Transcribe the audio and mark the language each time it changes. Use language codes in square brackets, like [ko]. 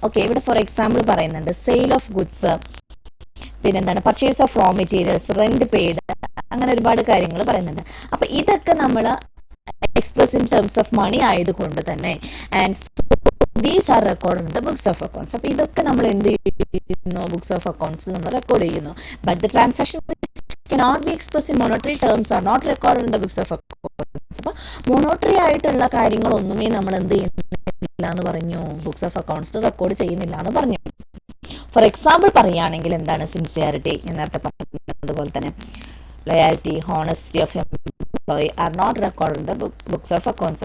[ml] Okay, ഇവിടെ for example പറയുന്നുണ്ട് sale of goods, പിന്നെന്താണ് purchase of raw materials, rent paid, അങ്ങനെ ഒരുപാട് കാര്യങ്ങൾ പറയുന്നുണ്ട്. അപ്പോൾ ഇതൊക്കെ നമ്മൾ [en] express in terms of money [ml] ആയതുകൊണ്ട് തന്നെ [en] And these are record in the books of accounts. [ml] അപ്പോൾ ഇതൊക്കെ നമ്മൾ എന്ത് ചെയ്യുന്നു, ബുക്സ് ഓഫ് അക്കൗണ്ട്സിൽ നമ്മൾ റെക്കോർഡ് ചെയ്യുന്നു. [en] But the transaction cannot be expressed in monetary terms are not recorded in the books of accounts. [ml] അപ്പോൾ മോണോട്ടറി ആയിട്ടുള്ള കാര്യങ്ങളൊന്നുമേ നമ്മൾ എന്ത് ചെയ്യുന്നില്ല എന്ന് പറഞ്ഞു, ബുക്സ് ഓഫ് അക്കൗണ്ട്സിൽ റെക്കോർഡ് ചെയ്യുന്നില്ല എന്ന് പറഞ്ഞു. [en] for example [ml] പറയുകയാണെങ്കിൽ എന്താണ്, [en] sincerity, [ml] ഞാൻ നേരത്തെ പറഞ്ഞതുപോലെ തന്നെ [en] Loyalty, honesty of employee are not record in the books of accounts.